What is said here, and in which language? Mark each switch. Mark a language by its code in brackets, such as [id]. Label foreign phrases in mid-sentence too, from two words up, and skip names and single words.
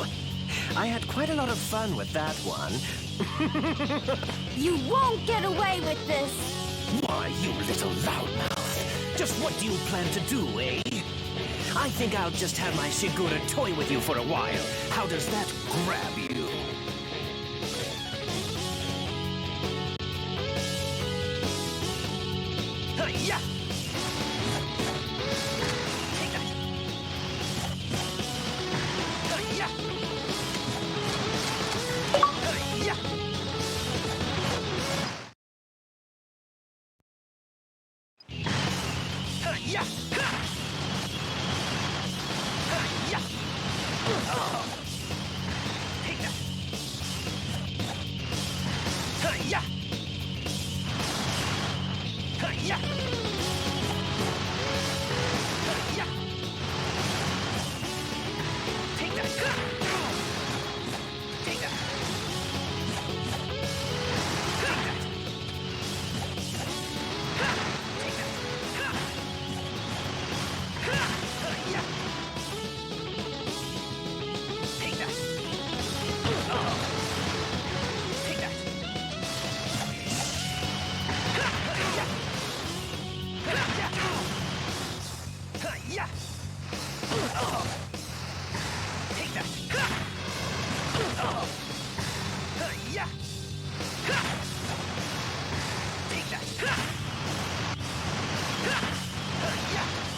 [en] I had quite a lot of fun with that one. You won't get away with this. Why, you little loudmouth. Just what do you plan to do, eh? I think I'll just have my Shigura toy with you for a while. How does that grab you? Hi-ya! Take that! Hi-ya! Hi-ya! Hi-ya! Hi-ya! Oh. Take that! Hi-ya! Hi-ya! Hi-ya! Take that! Take that! Take that! Take that! Hi-ya! Take that! Oh. Take that! Hi-ya! Yeah. Oh. Take that. Oh. Yeah. Take that. Yeah.